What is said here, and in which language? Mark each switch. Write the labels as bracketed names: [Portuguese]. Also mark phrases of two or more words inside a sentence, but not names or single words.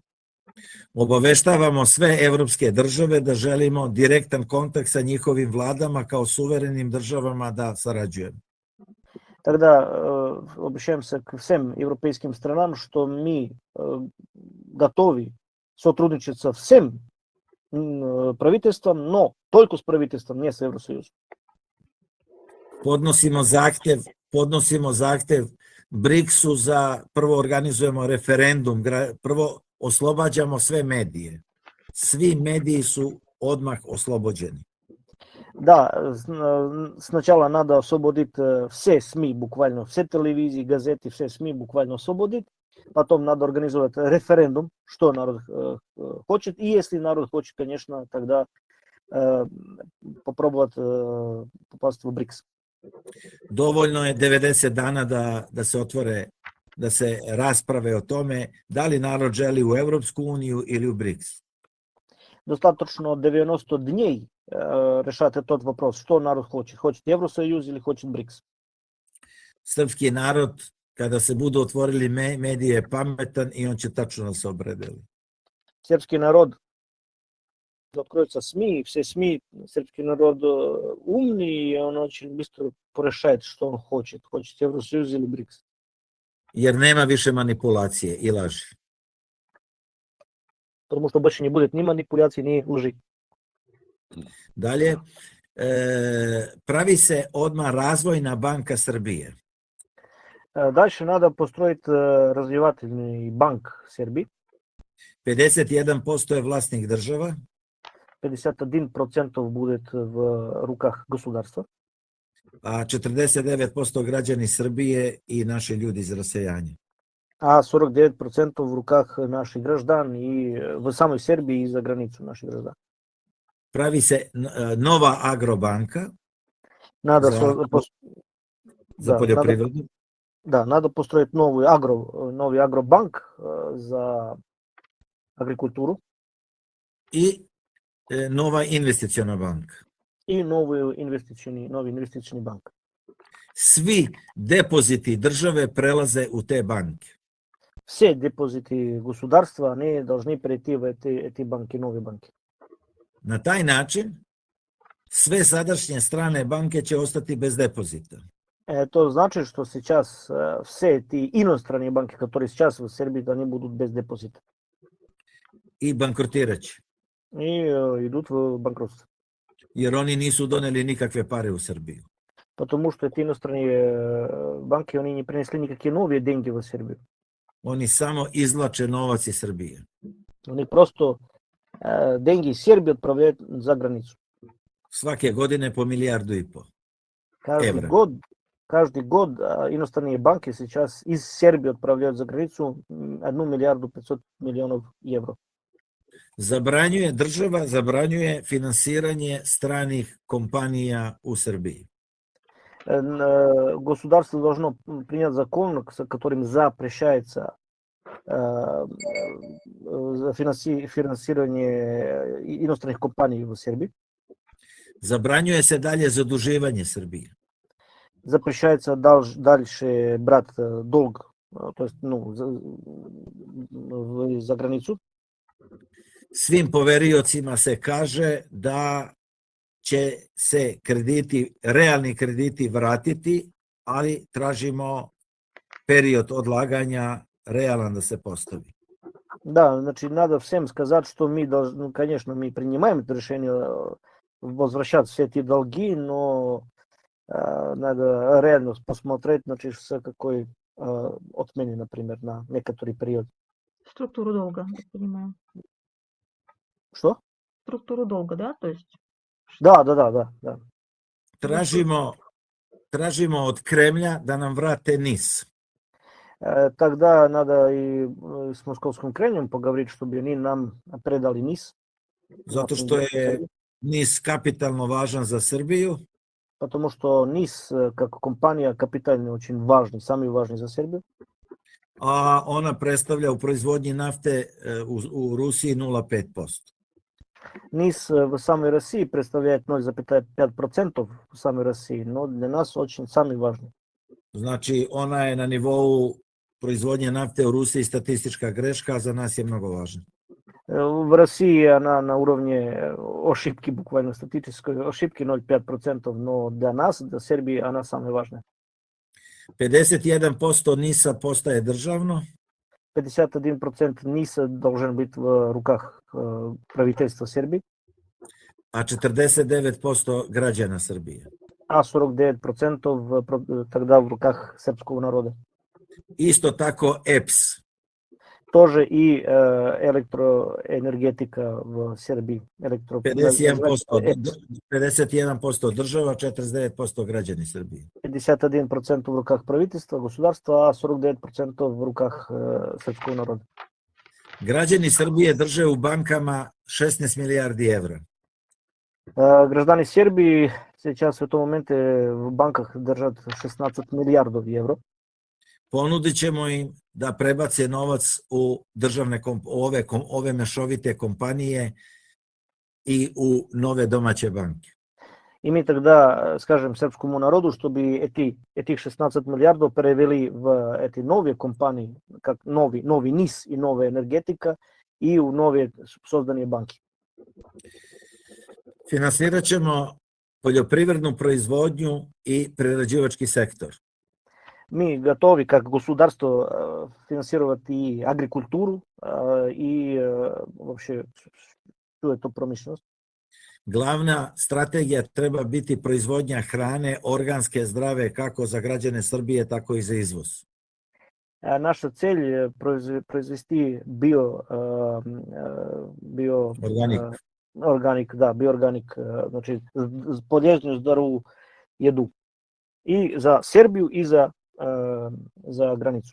[Serbian] Obaveštavamo sve evropske države da želimo direktan kontakt sa njihovim vladama kao suverenim državama da sarađujemo. [Russian] Тогда обращаемся к всем европейским странам, что мы готовы сотрудничать со всем правительством, но только с правительством, не с Евросоюзом. [Serbian] Podnosimo zahtev BRICS-u za prvo organizujemo referendum, prvo oslobađamo sve medije. Svi mediji su odmah oslobođeni. [Russian] Да, сначала надо освободить все СМИ, буквально все телевизии, газеты, все СМИ буквально освободить. Потом надо организовать референдум, что народ хочет. И если народ хочет, конечно, тогда попробовать попасть в БРИКС. [Serbian] Dovoljno je 90 dana da se rasprave o tome da li narod želi u Evropsku uniju ili u BRICS. [Russian] Достаточно 90 дней решать этот вопрос, что народ хочет. Хочет Евросоюз или хочет БРИКС. [Serbian] Srpski narod, kada se budu otvorili medije, je pametan i on će tačno da se opredeli. [Russian] Сербский народ, откроются СМИ, все СМИ, сербский народ умный, и он очень быстро порешает, что он хочет. Хочет Евросоюз или БРИКС. [Serbian] Jer nema više manipulacije i laži. [Russian] Потому что больше не будет ни манипуляций, ни лжи. [Serbian] Dalje, pravi se odmah Razvojna banka Srbije. [Russian] Дальше надо построить развивательный банк Сербии. [Serbian] 51% je vlasnik država, [Russian] 51% будет в руках государства, [Serbian] a 49% građani Srbije i naši ljudi iz rasejanja. [Russian] а 49% в руках наших граждан и в самой Сербии и за границу наших граждан. [Serbian] Pravi se nova agrobanka [Russian] Надо [Serbian] za poljoprivredu. [Russian] Да, надо построить новый агробанк за агрикультуру [Serbian] I nova investiciona banka. [Russian] и новый инвестиционный банк. [Serbian] Svi depoziti države prelaze u te banke. [Russian] Все депозиты государства, они должны перейти в эти банки, новые банки. [Serbian] Na taj način sve sadašnje strane banke će ostati bez depozita. [Russian] Это значит, что сейчас все эти иностранные банки, которые сейчас в Сербии, они будут без депозита. [Serbian] I bankrotirat će. [Russian] И идут в банкротство. [Serbian] Jer oni nisu doneli nikakve pare u Srbiju. [Russian] Потому что эти иностранные банки, они не принесли никакие новые деньги в Сербию. [Serbian] Oni samo izvlače novac iz Srbije. [Russian] Они просто деньги из Сербии отправляют за границу. [Serbian] Svake godine po 1,5 milijardu. [Russian] Каждый год иностранные банки сейчас из Сербии отправляют за границу 1 миллиарду 500 миллионов евро. [Serbian] Država zabranjuje finansiranje stranih kompanija u Srbiji. [Russian] Государство должно принять закон, которым запрещается финансирование иностранных компаний в Сербии. [Serbian] Zabranjuje se dalje zaduživanje Srbije. [Russian] Запрещается дальше брать долг, то есть за границу. [Serbian] Svim poveriocima se kaže da će se realni krediti vratiti, ali tražimo period odlaganja realan da se postavi. [Russian] Да, значит, надо всем сказать, что мы должны, конечно, мы принимаем это решение возвращать все эти долги, но надо реально посмотреть, значит, с какой отмене, например, на некоторый период. Структуру долга, я понимаю. Что? Структуру долга, да? То есть... Да. [Serbian] Tražimo tražimo od Kremlja da nam vrate NIS. [Russian] Тогда надо и с московским Кремлем поговорить, чтобы они нам предали НИС. [Serbian] Zato što je NIS kapitalno važan za Srbiju. [Russian] Потому что НИС как компания капитально очень важный, самый важный за Сербию. [Serbian] A ona predstavlja u proizvodnji nafte u Rusiji 0,5%. [Russian] НИС в самой России представляет 0,5% в самой России, но для нас очень самый важный. [Serbian] Znači, ona je na nivou proizvodnje nafte u Rusiji statistička greška, a za nas je mnogo važna. [Russian] В России она на уровне ошибки, буквально статистической ошибки 0,5%, но для нас, для Сербии, она самая важная. [Serbian] 51% NIS-a postaje državno, [Russian] 51% НИСа должен быть в руках правительства Сербии, [Serbian] a 49% građana Srbije. [Russian] а 49% тогда в руках српского народа. [Serbian] Isto tako EPS. [Russian] Тоже и электроэнергетика в Сербии. [Serbian] 51% država, 49% građani Srbije. [Russian] 51% в руках правительства, государства, а 49% в руках српского народа. [Serbian] Građani Srbije drže u bankama 16 milijardi evra. [Russian] Граждане Сербии сейчас в этом моменте в банках держат 16 миллиардов евро. [Serbian] Ponudit ćemo im da prebace novac u državne ove mešovite kompanije i u nove domaće banke. [Russian] И мы тогда скажем српскому народу, чтобы этих 16 миллиардов перевели в эти новые компании, как новый НИС и новая энергетика, и в новые созданные банки. [Serbian] Finansirat ćemo poljoprivrednu proizvodnju i prerađivački sektor. [Russian] Мы готовы как государство финансировать и агрикультуру, и вообще всю эту промышленность. [Serbian] Glavna strategija treba biti proizvodnja hrane organske, zdrave, kako za građane Srbije, tako i za izvoz. [Russian] Наша цель произвести биоорганик, значит, полезную, здоровую еду и за Сербию, и за границу.